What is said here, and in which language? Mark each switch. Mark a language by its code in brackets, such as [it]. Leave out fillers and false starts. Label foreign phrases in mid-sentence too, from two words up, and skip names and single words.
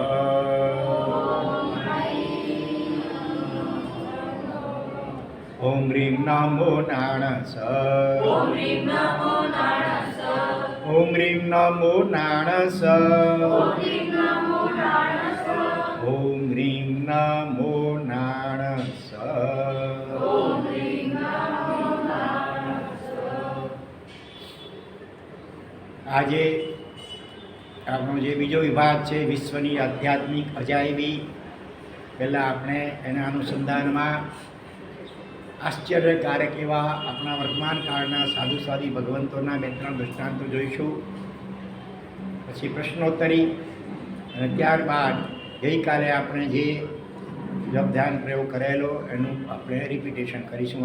[pra] ओम ह्रीं नमो नाणस ओम ह्रीं नमो नाणस ओम ह्रीं नमो नाणस ओम ह्रीं नमो नाणस ओम ह्रीं नमो नाणस ओम ह्रीं नमो नाणस। [gu] આજે આપણો જે બીજો વિભાગ છે વિશ્વની આધ્યાત્મિક અજાયબી, પહેલાં આપણે એના અનુસંધાનમાં આશ્ચર્યકારક એવા આપણા વર્તમાન કાળના સાધુ સાધી ભગવંતોના 2-3 દૃષ્ટાંતો જોઈશું, પછી પ્રશ્નોત્તરી, અને ત્યારબાદ ગઈકાલે આપણે જે જપ ધ્યાન પ્રયોગ કરેલો એનું આપણે રિપીટેશન કરીશું.